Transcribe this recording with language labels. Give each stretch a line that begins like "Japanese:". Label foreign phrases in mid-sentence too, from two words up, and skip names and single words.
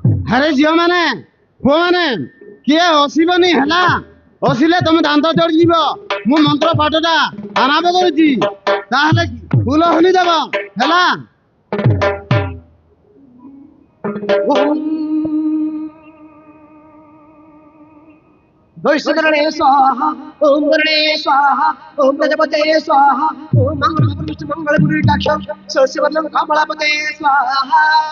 Odia: ଆରେ ଝିଅମାନେ ପୁଅମାନେ କିଏ ହସିବନି ହେଲା। ହସିଲେ ତମେ ଦାନ୍ତ ଚଢିଯିବ। ମୁଁ ମନ୍ତ୍ର ପାଠଟା ଆରମ୍ଭ କରୁଛି, ତାହେଲେ ଫୁଲ ହଲି ଦେବ ହେଲା।
Sanskrit: वैश्वकरणे स्वाहा ओम गणे स्वाहा ओम प्रजापते स्वाहा ओम मंगलगुरुटाक्ष सस्यवर्णं कमलापते स्वाहा।